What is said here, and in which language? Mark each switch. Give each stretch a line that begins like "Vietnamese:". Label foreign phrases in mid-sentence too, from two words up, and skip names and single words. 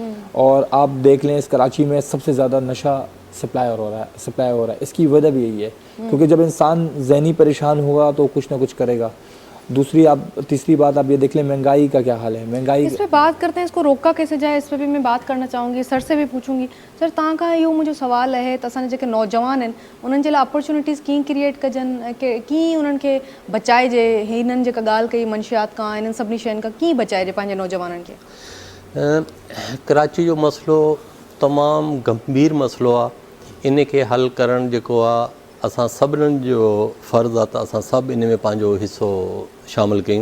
Urdu: اور آپ دیکھ لیں اس کراچی میں سب سے زیادہ نشہ سپلائی ہو رہا ہے. اس کی وجہ بھی یہی ہے کیونکہ جب انسان ذہنی پریشان ہوگا تو کچھ نہ کچھ کرے گا. تیسری بات آپ یہ دیکھ لیں مہنگائی کا کیا حال ہے. مہنگائی اس پہ بات کرتے ہیں, اس کو روکا کیسے جائے, اس پہ بھی میں بات کرنا چاہوں گی. سر سے بھی پوچھوں گی. سر تاں کا یہ مجھے سوال ہے
Sindhi: تسان जेके नौजवान आहिनि उन्हनि जे लाइ अपॉर्चुनिटीज़ कीअं क्रिएट कजनि, कीअं उन्हनि खे बचाइजे. हिननि जेका ॻाल्हि कई मंशियात खां हिननि सभिनी शयुनि खां कीअं बचाइजे पंहिंजे नौजवाननि खे. कराची जो मसइलो तमामु गंभीर मसइलो आहे. इन खे हल करणु जेको आहे असां सभिनीनि जो फ़र्ज़ु आहे त असां सभु इन में पंहिंजो हिसो शामिलु कयूं.